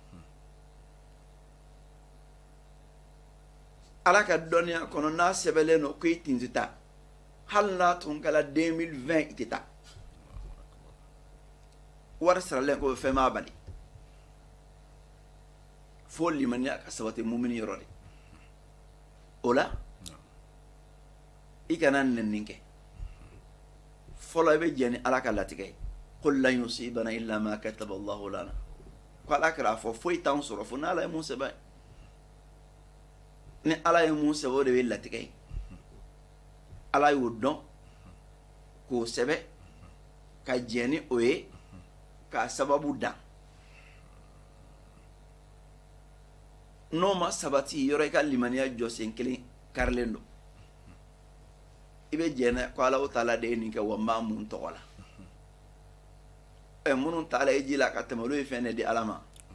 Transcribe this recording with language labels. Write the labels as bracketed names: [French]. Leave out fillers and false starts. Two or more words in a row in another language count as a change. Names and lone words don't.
[Bambara] ala ka dɔnniya kɔnɔ n'a sɛbɛnlen don ko i tin tɛ taa hali n'a tun kɛla 2020 i tɛ taa wari saralen ko fɛn m'a bali fo limaniya ka sabati mumini yɔrɔ de o la i kana nɛnni kɛ fɔlɔ i bɛ jɛ ni ala ka latigɛ ye [Arabic] قل لن يصيبنا إلا ما كتب الله لنا [Bambara] ko ala kɛra fɔ foyi t'anw sɔrɔ fo n'ala ye mun sɛbɛn ni ala ye mun sɛbɛn o de bɛ latigɛ ye ala y'o dɔn k'o sɛbɛn ka jɛ ni o ye k'a sababu dan n'o ma sabati yɔrɔ i ka limaniya jɔ sen kelen karilen don i bɛ jɛ n'a ko ala taala de ye nin kɛ wa n b'a mun tɔgɔ la minnu taala i ji la ka tɛmɛ olu ye fɛn de di ala ma